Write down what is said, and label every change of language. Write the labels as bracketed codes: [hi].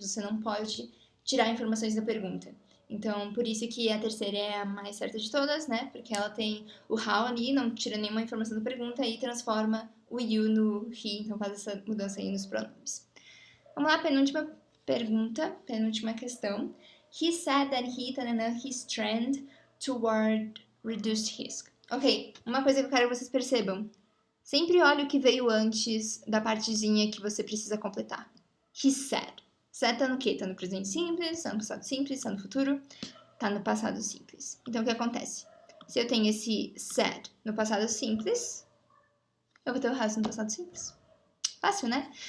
[pt] Você não pode tirar informações da pergunta. Então, por isso que a terceira é a mais certa de todas, né? Porque ela tem o how ali, não tira nenhuma informação da pergunta e transforma o you no he, então faz essa mudança aí nos pronomes. Vamos lá, penúltima pergunta, penúltima questão. [en] He said that he and his trend toward reduced risk. [pt] Ok, uma coisa que eu quero que vocês percebam. Sempre olhe o que veio antes da partezinha que você precisa completar. [en] He said. [pt] Said tá no quê? Tá no presente simples, tá no passado simples, tá no futuro, tá no passado simples. Então, o que acontece? Se eu tenho esse said no passado simples, eu vou ter o resto no passado simples. Fácil, né?